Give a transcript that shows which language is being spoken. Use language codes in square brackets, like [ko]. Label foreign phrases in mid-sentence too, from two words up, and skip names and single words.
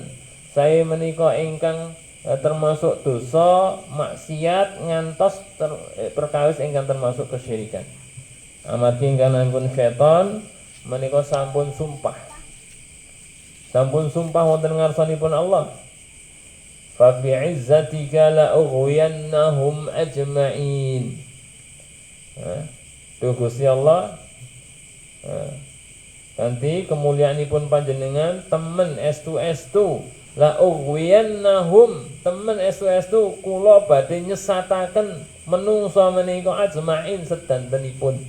[jv] Saya menika ingkang termasuk dosa maksiat ngantos perkawis ingkang termasuk kesyirikan. Amargi ingkang setan menika sampun sumpah wonten ngarsanipun Allah. [ar] فبعزتك لأغوينهم أجمعين. [jv] Duh Gusti Allah, kanthi kemuliaanipun panjenengan temen estu [ar] لأغوينهم, [jv] temen estu kula badhe nyesataken menungsa menika ajma'in sedantenipun.